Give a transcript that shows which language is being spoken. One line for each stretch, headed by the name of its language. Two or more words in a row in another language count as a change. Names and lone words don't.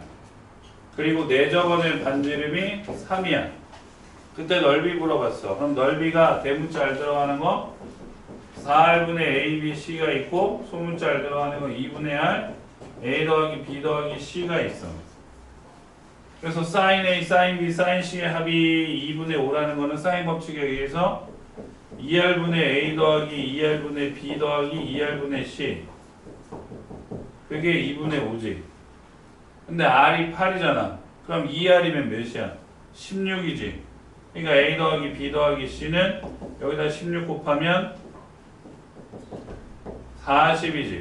Korean: 그리고 내접원의 반지름이 3이야. 그때 넓이 물어봤어. 그럼 넓이가 대문자 알 들어가는 거 4R분의 ABC가 있고 소문자 알 들어가는 거 2분의 R A 더하기 B 더하기 C가 있어. 그래서 sin A, sin B, sin C의 합이 2분의 5라는 거는 사인 법칙에 의해서 2R분의 A 더하기 2R분의 B 더하기 2R분의 C 그게 2분의 5지. 근데 R이 8이잖아. 그럼 2R이면 몇이야? 16이지. 그러니까 A 더하기 B 더하기 C는 여기다 16 곱하면 40이지.